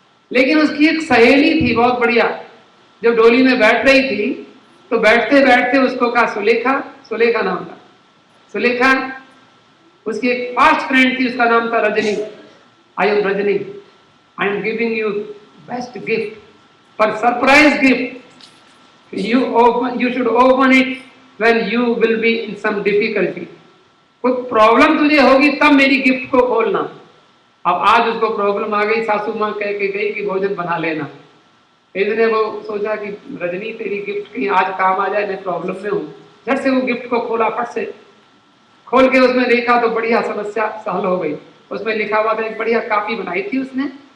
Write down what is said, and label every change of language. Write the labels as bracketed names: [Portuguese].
[Hindi] लेकिन उसकी एक सहेली थी बहुत बढ़िया, जब डोली में बैठ रही थी तो बैठते बैठते उसको कहा सुलेखा नाम था। सुलेखा उसकी एक फास्ट फ्रेंड थी, उसका नाम था Rajni. [English] I am Rajni, I am giving you best gift, पर surprise gift. You should open it when you will be in some difficulty। [Hindi] कोई प्रॉब्लम तुझे होगी तब मेरी गिफ्ट को खोलना। अब आज उसको प्रॉब्लम आ गई, सासू माँ कह के गई कि भोजन बना लेना। इसने वो सोचा कि रजनी तेरी गिफ्ट कहीं आज काम आ जाए, मैं प्रॉब्लम में हूँ। झट से वो गिफ्ट को खोला, फट से खोल के उसमें देखा तो बढ़िया समस्या सॉल्व हो गई। उसमें लिखा हुआ था, एक बढ़िया कॉपी बनाई थी उसने